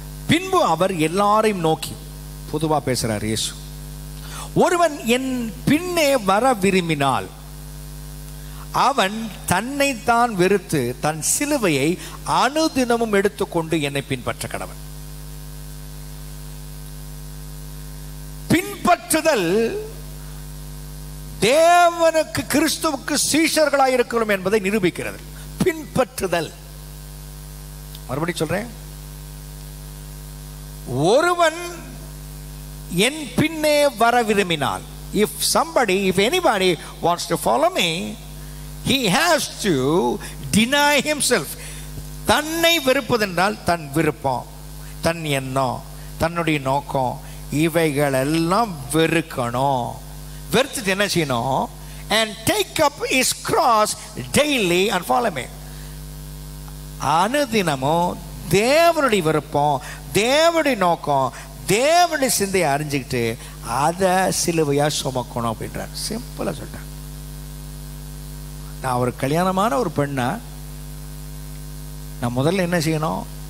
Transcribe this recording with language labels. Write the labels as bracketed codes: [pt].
[ta] பின்பு அவர் எல்லாரையும் நோக்கி, பொதுவா பேசுறார் இயேசு, ஒருவன் என் பின்னே வர விரும்பினால் அவன் தன்னைத்தான் வெறுத்து தன் சிலுவையை அனுதினமும் எடுத்துக்கொண்டு என்னை பின்பற்ற கடவன். பின்பற்றுதல் தேவனுக்கு கிறிஸ்துவுக்கு சீஷர்களாக இருக்கிறோம் என்பதை நிரூபிக்கிறது. பின்பற்றுதல். மறுபடியும் சொல்றேன், ஒருவன் என் பின்னே வர விரும்பினால், [en] if anybody wants to follow me, he has to deny himself. [ta] தன்னை வெறுப்பதென்றால் தன் விருப்பம், தன் எண்ணம், தன்னுடைய நோக்கம், இவைகள் எல்லாம் வெறுக்கணும். வெறுத்துட்டு என்ன செய்யணும்? [en] and take up his cross daily and follow me. [ta] அனுதினமும் தேவனுடைய விருப்பம், தேவனுடைய நோக்கம், தேவனுடைய சிந்தையை அறிஞ்சுக்கிட்டு அதை சிலுவையா சுமக்கணும் அப்படின்றார். சிம்பிளா சொல்றேன். நான் ஒரு கல்யாணமான ஒரு பெண்ணா நான் முதல்ல என்ன செய்யணும்?